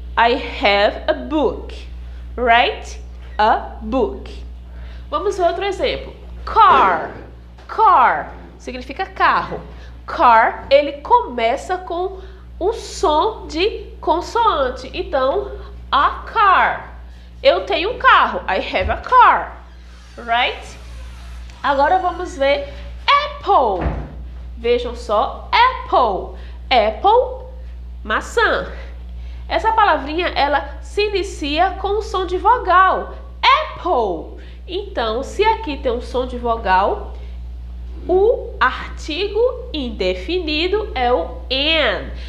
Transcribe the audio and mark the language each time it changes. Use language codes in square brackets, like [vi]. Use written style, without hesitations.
[en] I have a book. Right? A book. [pt] Vamos ver outro exemplo. Car. Car significa carro. Car, ele começa com um som de consoante. Então, a car. Eu tenho um carro. [en] I have a car. Right? [pt] Agora vamos ver [en] apple. [pt] Vejam só, apple. Apple, maçã. Essa palavrinha, ela se inicia com o som de vogal. Apple. Então, se aqui tem um som de vogal, o artigo indefinido é o an.